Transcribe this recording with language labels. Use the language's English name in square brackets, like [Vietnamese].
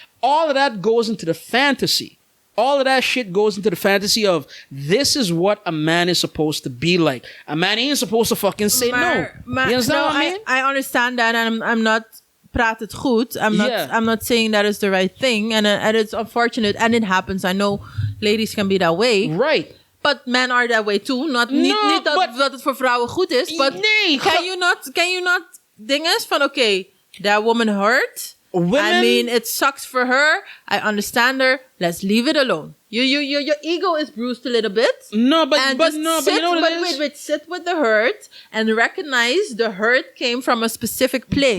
[English] All of that goes into the fantasy. All of that shit goes into the fantasy of this is what a man is supposed to be like. A man ain't supposed to fucking say no. You understand what I mean? I understand that, and I'm not praat het goed. I'm not saying that is the right thing, and it's unfortunate, and it happens. I know ladies can be that way. Right. But men are that way too. [Dutch] Niet dat het voor vrouwen goed is. [English] But [Dutch] nee, [English] can you not dinges van okay, that woman hurt. Women, I mean, it sucks for her. I understand her. Let's leave it alone. Your ego is bruised a little bit. But you know what it is? Wait, sit with the hurt and recognize the hurt came from a specific place.